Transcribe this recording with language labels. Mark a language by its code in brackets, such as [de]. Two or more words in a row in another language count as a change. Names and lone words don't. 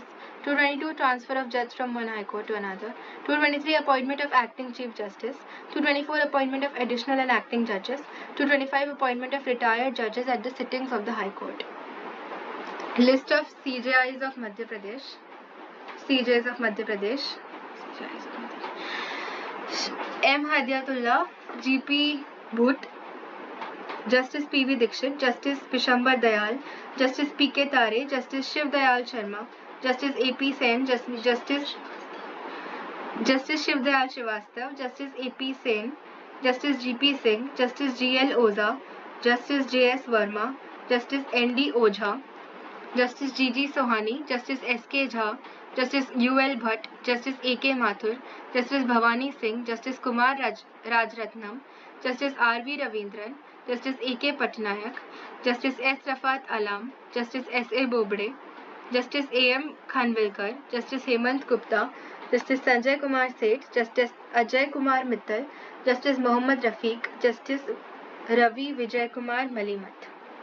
[en] 222, Transfer of Judge from one High Court to another. 223, Appointment of Acting Chief Justice. 224, Appointment of Additional and Acting Judges. 225, Appointment of retired judges at the sittings of the High Court. List of CJIs of Madhya Pradesh. CJIs of Madhya Pradesh. M. Hadiatullah, GP Bhutt, Justice P.V. Dixit, Justice Pishambar Dayal, Justice P.K. Tare, Justice Shiv Dayal Sharma, Justice A.P. Sen, Justice Shiv Dayal Srivastav, Justice A.P. Sen, Justice G.P. Singh, Justice G.L. Oza, Justice J.S. Verma, Justice N.D. Ojha, Justice G.G. Sohani, Justice S.K. Jha, Justice U.L. Bhatt, Justice A.K. Mathur, Justice Bhavani Singh, Justice Kumar Rajratnam, Justice R.V. Ravindran, Justice A.K. Patnaik, Justice S. Rafat Alam, Justice S.A. Bobde, Justice A.M. Khanvilkar, Justice Hemant Gupta, Justice Sanjay Kumar Seth, Justice Ajay Kumar Mittal, Justice Mohammad Rafiq, Justice Ravi Vijay Kumar Malimat.